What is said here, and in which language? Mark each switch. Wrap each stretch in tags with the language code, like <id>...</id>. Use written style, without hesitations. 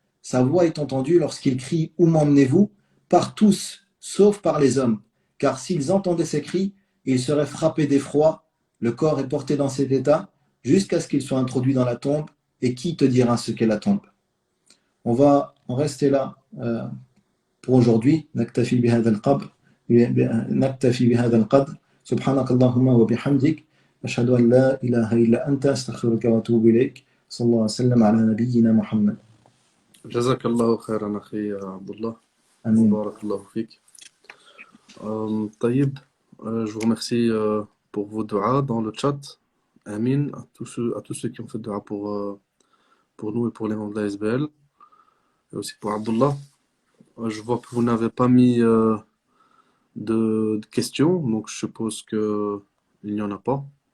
<fr>Sa voix est entendue lorsqu'il crie, où m'emmenez-vous? Par tous, sauf par les hommes. Car s'ils entendaient ces cris, ils seraient frappés d'effroi. Le corps est porté dans cet état jusqu'à ce qu'il soit introduit dans la tombe. Et qui te dira ce qu'est la tombe? On va en rester là pour aujourd'hui.</fr> <ar>نكتفي بهذا القدر. نكتفي بهذا القدر. سبحانك اللهم وبحمدك أشهد أن لا إله إلا أنت أستغفرك وأتوب إليك. صلى الله وسلم على نبينا محمد. جزاك الله خيرا أخي عبد الله. آمين. بارك الله فيك.</ar> <fr>طيب, je vous remercie pour vos duas dans le chat. Amin à tous ceux qui ont fait dua pour nous et pour les membres de la SBL. Et aussi pour Abdullah. Je vois que vous n'avez pas mis de questions, donc je suppose qu'il n'y en a pas.</fr>